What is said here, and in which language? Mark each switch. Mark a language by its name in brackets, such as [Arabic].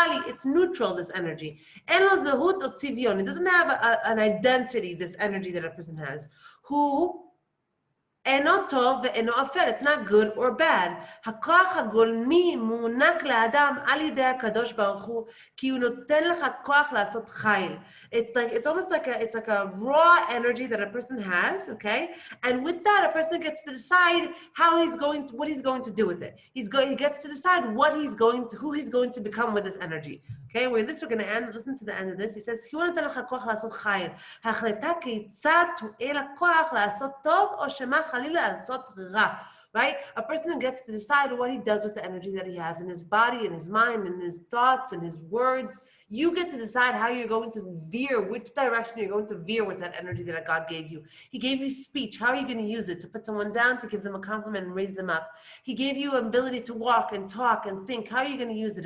[English] It's neutral, this energy. It doesn't have an identity, this energy that a person has. Who [Hebrew] אינו טוב ואינו אפל, [English] it's not good or bad. [Hebrew] הכוח הגולמי מוענק לאדם על ידי הקדוש ברוך הוא, כי הוא נותן לך כוח לעשות חיל. [English] It's almost like a raw energy that a person has, okay? And with that, a person gets to decide what he's going to do with it. He gets to decide who he's going to become with this energy. Okay, we're going to end, listen to the end of this. He says, [Hebrew] הוא נותן לך כוח לעשות חיל. ההחלטה כיצד תועיל הכוח לעשות טוב, או שמה חלילה לעשות רע. [English] Right? A person gets to decide what he does with the energy that he has in his body, in his mind, in his thoughts, in his words. You get to decide how you're going to veer, which direction you're going to veer with that energy that God gave you. He gave you speech. How are you going to use it? To put someone down, to give them a compliment and raise them up. He gave you ability to walk and talk and think. How are you going to use it?